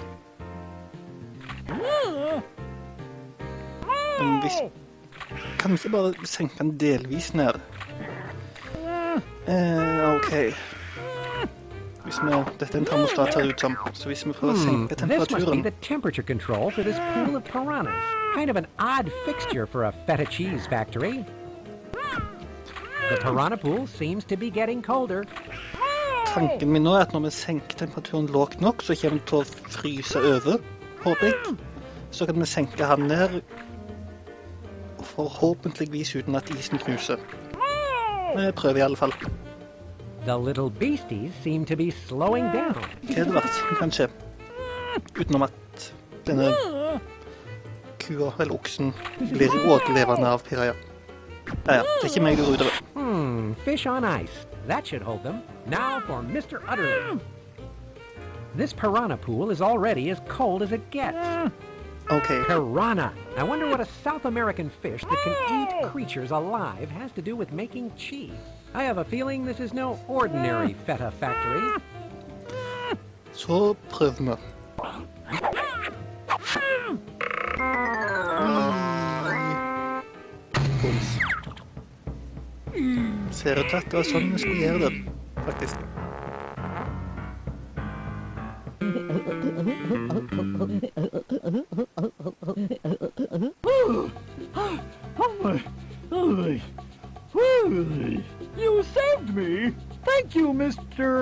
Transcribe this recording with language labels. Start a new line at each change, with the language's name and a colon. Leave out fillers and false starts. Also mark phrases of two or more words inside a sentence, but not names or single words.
Norwegian: Men hvis... Kan vi ikke bare senke den delvis ned? Ok. Dette er en termostat her ut som, så hvis vi prøver å senke
English: This must be
Norwegian: temperaturen...
English: the temperature control for this pool of piranhas. Kind of an odd fixture for a feta cheese factory. The piranha pool seems to be getting colder.
Norwegian: Tanken min nå er at når vi senker temperaturen lågt nok, så kommer den til å fryse over, håper jeg. Så kan vi senke han ned, forhåpentligvis uten at isen knuser. Men jeg prøver i alle fall.
English: The little beasties seem to be slowing down.
Norwegian: Hva er det vært, kanskje? Utenom at denne kua, eller oksen, blir overlevende av piraja. Ja, det er ikke meg du ruder over.
English: Fish on ice. That should hold them. Now for Mr. Utterly. This piranha pool is already as cold as it gets.
Norwegian: Ok,
English: Piranha. I wonder what a South American fish that can eat creatures alive has to do with making cheese. I have a feeling this is no ordinary feta factory.
Norwegian: så prøver vi. Boms. Ser ut til at det var sånn vi skulle gjøre det, faktisk.
English: You saved me! Thank you, Mr.